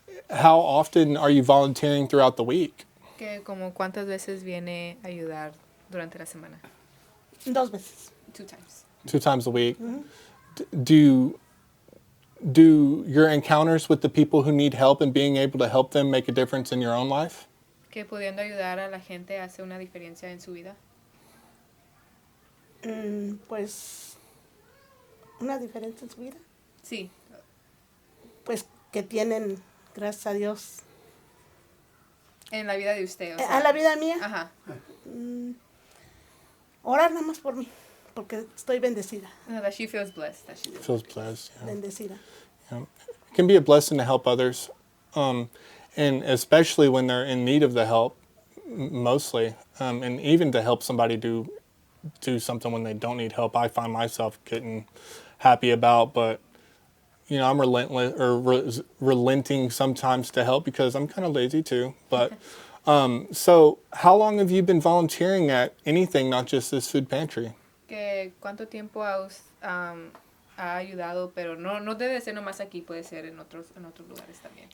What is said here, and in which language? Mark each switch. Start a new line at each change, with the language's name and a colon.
English: How often are you volunteering throughout the week?
Spanish: Como ¿cuántas veces viene a ayudar durante la semana? 2 veces.
English: 2 times. 2 times a week. Mm-hmm. Do your encounters with the people who need help and being able to help them make a difference in your own life?
Spanish: Que pudiendo ayudar a la gente hace una diferencia en su vida. Pues, ¿una diferencia en su vida? Sí. Pues que tienen, gracias a Dios. En la vida de usted, o sea. ¿A la vida mía? Ajá. Orar nada más por mí, porque estoy bendecida.
English: No, that she feels blessed. That she Feels blessed. Yeah.
Spanish: Bendecida.
English: Yeah. It can be a blessing to help others, and especially when they're in need of the help, mostly, and even to help somebody do something when they don't need help. I find myself getting happy about, but you know, I'm relentless or relenting sometimes to help because I'm kind of lazy too. But so, how long have you been volunteering at anything, not just this food pantry?
Spanish: Que ¿cuánto tiempo ha ayudado? Pero no debe ser nomás aquí, puede ser en otros lugares también.